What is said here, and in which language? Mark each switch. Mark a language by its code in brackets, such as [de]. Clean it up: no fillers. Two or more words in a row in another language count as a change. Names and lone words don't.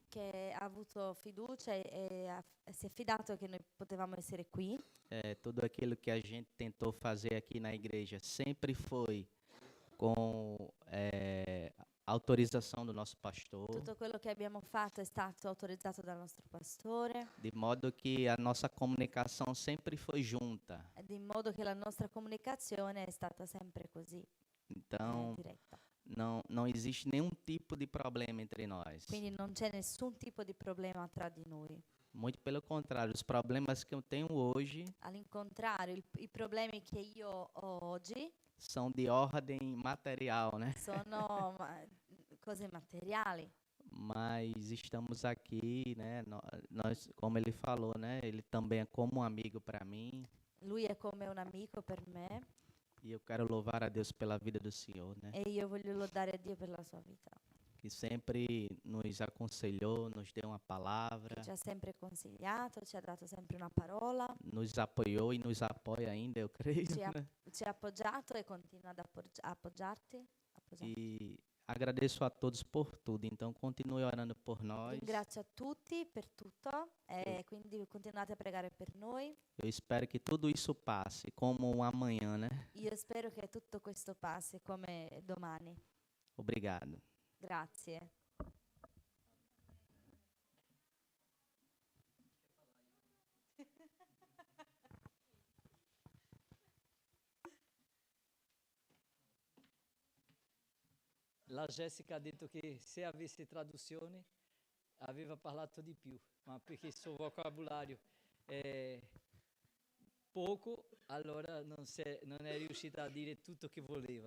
[it] che ha avuto fiducia e si è fidato che noi potevamo essere qui. [pt] Tudo aquilo que a gente tentou fazer aqui na igreja sempre foi com autorização do nosso pastor, [it] Tutto quello che abbiamo fatto è stato autorizzato dal nostro pastore, [pt] de modo que a nossa comunicação sempre foi junta. [it] ed in modo che la nostra comunicazione è stata sempre così, [pt] Então, [it] diretta. [pt] não existe nenhum tipo de problema entre nós. [it] Quindi non c'è nessun tipo di problema tra di noi. [pt] Muito pelo contrário, os problemas que eu tenho hoje [it] All'incontrario, i problemi che io ho oggi [pt] são de ordem material, né? [it] sono cose materiali, [pt] Mas estamos aqui, né? Nós, como ele falou, né? Ele também é como um amigo para mim. [it] lui è come un amico per me [pt] E eu quero louvar a Deus pela vida do Senhor, né? [it] e io voglio lodare a Dio per la sua vita, [pt] Que sempre nos aconselhou, nos deu uma palavra, [it] che ci ha sempre consigliato, ci ha dato sempre una parola, [pt] nos apoiou e nos apoia ainda, eu creio. [it] ci ha appoggiato e continua ad appoggiarti. [pt] E agradeço a todos por tudo. Então continue orando por nós. [it] Ringrazio a tutti per tutto e quindi continuate a pregare per noi. [pt] Eu espero que tudo isso passe como um amanhã, né? [it] Io spero che tutto questo passi come domani. [pt] Obrigado. [it] Grazie. La Jessica ha detto che se avesse traduzione aveva parlato di più, ma perché il suo vocabolario è poco, allora non è riuscita a dire tutto che voleva.